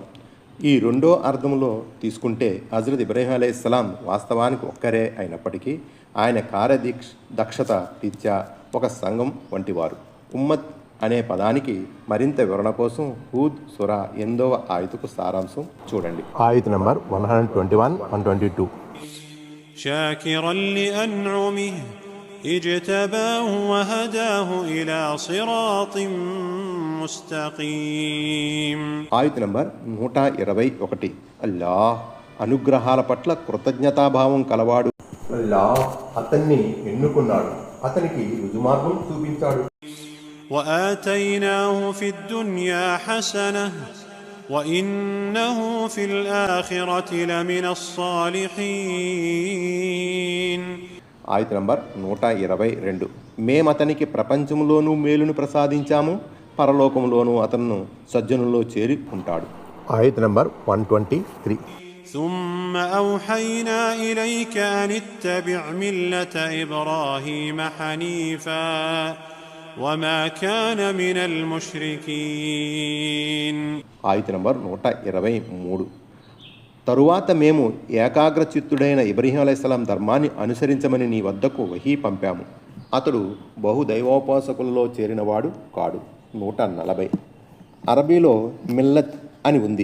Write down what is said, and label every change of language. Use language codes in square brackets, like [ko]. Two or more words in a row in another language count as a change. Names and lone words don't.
[te] ఈ రెండో అర్థంలో తీసుకుంటే హజరత్ ఇబ్రాహీం అలైహిస్సలాం వాస్తవానికి ఒక్కరే అయినప్పటికీ ఆయన కార్యదక్షత రీత్యా ఒక సంఘం వంటివారు. ఉమ్మత్ అనే పదానికి మరింత వివరణ కోసం హూద్ సూరా 8వ ఆయతుకు సారాంశం చూడండి. ఆయత్ నంబర్ 121, 122. [ar] شاكرا لأنعمه اجتباه وهداه إلى صراط مستقيم. [te] ఆయత్ నంబర్ 121. అల్లాహ్ అనుగ్రహాల పట్ల కృతజ్ఞతాభావం కలవాడు, అల్లాహ్ అతన్ని ఎన్నుకున్నాడు, అతనికి రుజుమార్గం చూపించాడు. [ar] وآتيناه في الدنيا حسنة وإنه في الآخرة لمن الصالحين. [te] ఆయత్ నంబర్ 122. మేమతనికి ప్రపంచంలోనూ మేలును ప్రసాదించాము, పరలోకంలోనూ అతను సజ్జనుల్లో చేరి ఉంటాడు. ఆయత్ నంబర్ 123. [ar] ثم أوحينا إليك أن اتبع ملة إبراهيم حنيفا وما كان من المشركين. [te] ఆయత్ నంబర్ 123. తరువాత మేము ఏకాగ్రచిత్తుడైన ఇబ్రాహీం అలైహిస్సలాం ధర్మాన్ని అనుసరించమని నీ వద్దకు వహీ పంపాము, అతడు బహుదైవోపాసకులలో చేరినవాడు కాడు. 140. అరబీలో మిల్లత్ అని ఉంది.